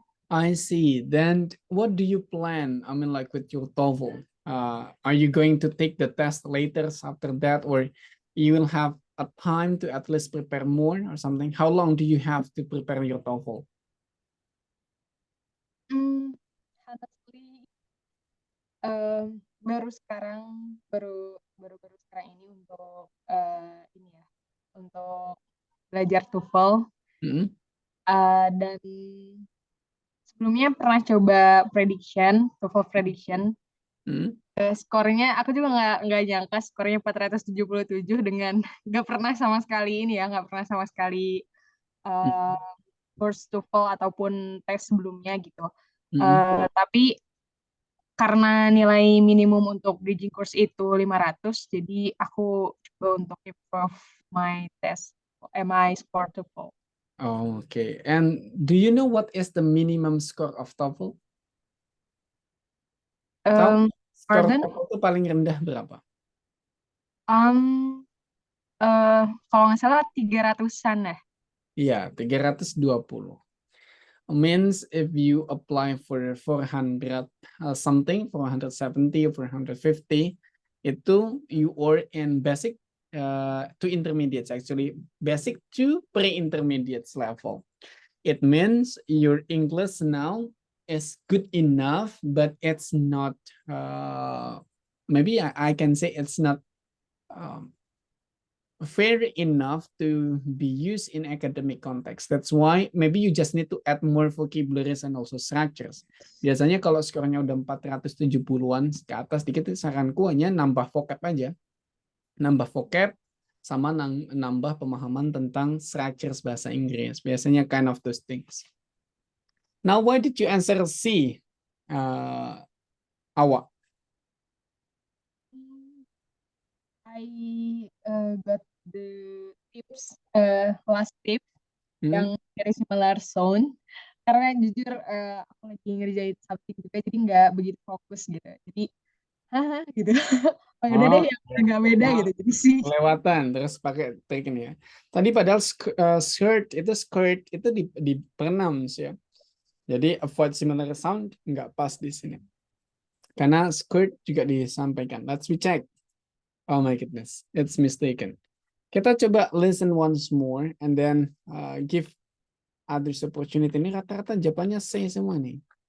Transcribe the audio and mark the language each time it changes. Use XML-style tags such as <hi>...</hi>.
<en>I see. Then what do you plan? I mean, like with your TOEFL, are you going to take the test later after that, or you will have a time to at least prepare more or something? How long do you have to prepare your TOEFL?</en> <id>Honestly, baru sekarang ini untuk ini ya, untuk belajar TOEFL. Dan sebelumnya pernah coba TOEFL prediction. Skornya aku juga nggak nyangka skornya 477 dengan nggak pernah sama sekali course TOEFL ataupun tes sebelumnya gitu. Tapi karena nilai minimum untuk bridging course itu 500, jadi aku coba untuk</id> <en>improve my score</en> <id>TOEFL.</id> <en>Oh, okay. And do you know what is the minimum score of TOEFL?</en> <id>Tahu skor</id> <en>Pardon?</en> <id>TOEFL itu paling rendah berapa? Kalau nggak salah 300-an ya. Iya, 320.</id> <en>Means if you apply for 400 something, 470 or 450, itu you are in basic to intermediates, actually basic to pre-intermediates level. It means your English now is good enough, but it's not maybe I can say it's not fair enough to be used in academic context. That's why maybe you just need to add more vocabularies and also structures.</en> <id>Biasanya kalau skornya udah 470-an ke atas dikit, saranku hanya nambah vocab aja. Nambah vocab sama nambah pemahaman tentang structures bahasa Inggris. Biasanya</id> <en>kind of those things. Now, why did you answer C, Awa? I got the tips, last tip</en> <id>yang dari</id> <en>similar sound,</en> <id>karena jujur aku lagi ngerjain something juga, jadi nggak begitu fokus gitu. Jadi, gitu. Oh, udah deh yang nggak beda gitu. Jadi sih. Kelewatan terus pakai trik ini ya. Tadi padahal skirt itu di pronounce ya. Jadi</id> <en>avoid similar sound</en> <id>nggak pas di sini. Karena skirt juga disampaikan.</id> <en>Let's recheck. Oh my goodness, it's mistaken.</en> <id>Kita coba</id> <en>listen once more and then give others opportunity.</en> <id>Ini rata-rata jawabannya C semua nih.</id>